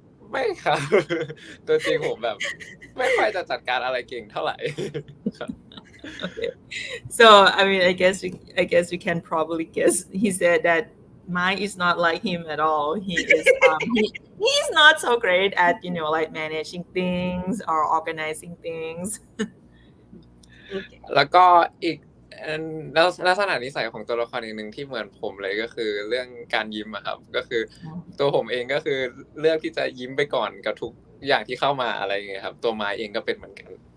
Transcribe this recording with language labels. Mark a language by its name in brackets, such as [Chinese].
[Thai] ไม่ครับ ตัวจริงผมแบบไม่ค่อยจะจัดการอะไรเก่งเท่าไหร่ [English] Okay. So I guess you can probably guess. He said that Mai is not like him at all. He is he's not so great at like managing things or organizing things. [Thai] แล้วก็อีกแล้วลักษณะนิสัยของตัวละครอีกหนึ่งที่เหมือนผมเลยก็คือเรื่องการยิ้มอะครับก็คือตัวผมเองก็คือเลือกที่จะยิ้มไปก่อนกับทุกอย่างที่เข้ามาอะไรอย่างเงี้ยครับตัวไม้เองก็เป็นเหมือนกัน